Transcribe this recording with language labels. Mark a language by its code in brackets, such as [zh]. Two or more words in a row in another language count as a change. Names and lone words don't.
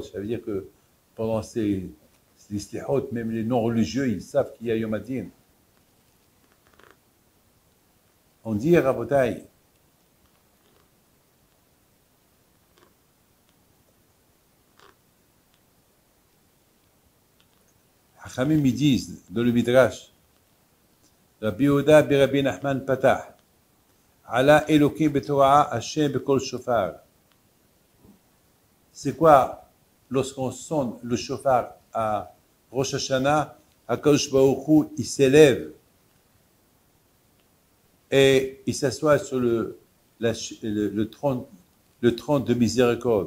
[fr] Ça veut dire que pendant ces slihot, même les non-religieux, ils savent qu'il y a [he] יום הדין. [fr] On dit à [he] רבותי, חכמים [fr] ils disent dans le Midrash, [he] רבי יהודה בי רבי נחמן פתח, עלה אלוקים בתרועה השם בקול שופר. [fr] C'est quoi lorsqu'on sonne le shofar à Rosh Hashanah, [he] הקדוש ברוך הוא, [fr] il s'élève et il s'assoit sur le trône de miséricorde.